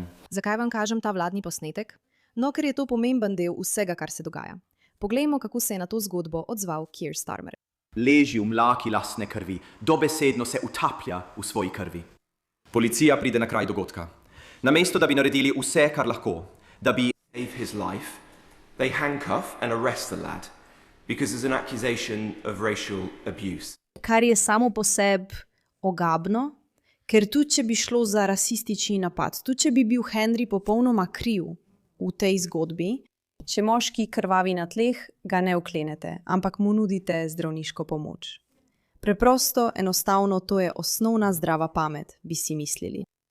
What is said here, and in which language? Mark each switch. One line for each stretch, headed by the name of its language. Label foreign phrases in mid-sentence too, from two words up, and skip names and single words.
Slovenian: Zakaj vam kažem ta vladni posnetek? No, ker je to pomemben del vsega, kar se dogaja. Poglejmo, kako se je na to zgodbo odzval Keir Starmer. Leži v mlaki lastne krvi, dobesedno se utaplja v svoji krvi. Policija pride na kraj dogodka. Namesto da bi naredili vse, kar lahko, da bi
English: Save his life, they handcuff and arrest the lad because there's an accusation of racial abuse.
Slovenian: Kar je samo po sebi ogabno, ker tudi če bi šlo za rasistični napad, tudi če bi bil Henry popolnoma kriv v tej zgodbi, če moški krvavi na tleh, ga ne uklenete, ampak mu nudite zdravniško pomoč. Preprosto, enostavno, to je osnovna zdrava pamet, bi si mislili.